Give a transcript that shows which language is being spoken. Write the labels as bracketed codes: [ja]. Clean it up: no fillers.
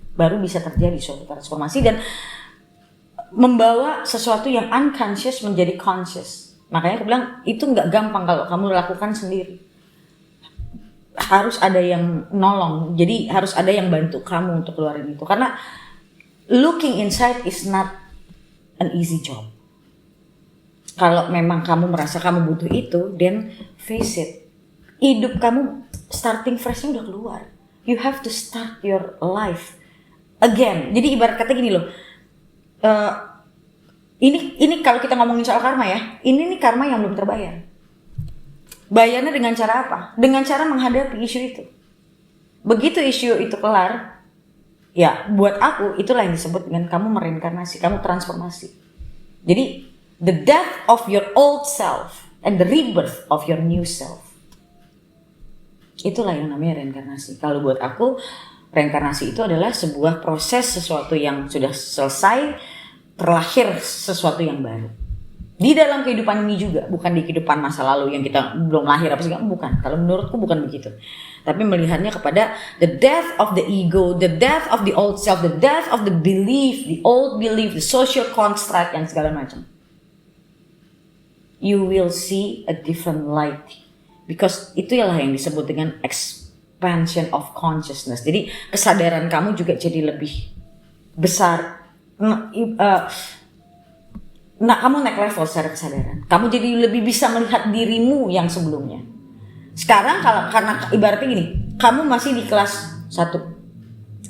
[id] Baru bisa terjadi suatu transformasi dan membawa sesuatu yang unconscious menjadi conscious. Makanya aku bilang itu nggak gampang kalau kamu lakukan sendiri. Harus ada yang nolong. Jadi harus ada yang bantu kamu untuk keluarin itu. Karena [en] looking inside is not an easy job. [id] Kalau memang kamu merasa kamu butuh itu, [en] then face it. [id] Hidup kamu starting freshnya udah keluar. [en] You have to start your life again. [id] Jadi ibarat kata gini loh. Ini kalau kita ngomongin soal karma ya. Ini nih karma yang belum terbayar. Bayarnya dengan cara apa? Dengan cara menghadapi isu itu. Begitu isu itu kelar, ya buat aku itulah yang disebut dengan kamu mereinkarnasi, kamu transformasi. Jadi [en] the death of your old self and the rebirth of your new self. [id] Itulah yang namanya reinkarnasi. Kalau buat aku, reinkarnasi itu adalah sebuah proses sesuatu yang sudah selesai, terlahir sesuatu yang baru. Di dalam kehidupan ini juga, bukan di kehidupan masa lalu yang kita belum lahir apa segala, bukan. Kalau menurutku bukan begitu. Tapi melihatnya kepada [en] the death of the ego, the death of the old self, the death of the belief, the old belief, the social construct, [id] yang segala macam. [en] You will see a different light. Because [id] itu ialah yang disebut dengan [en] expansion of consciousness. [id] Jadi kesadaran kamu juga jadi lebih besar. Nah, kamu naik level secara kesadaran. Kamu jadi lebih bisa melihat dirimu yang sebelumnya. Sekarang karena ibaratnya gini, kamu masih di kelas 1.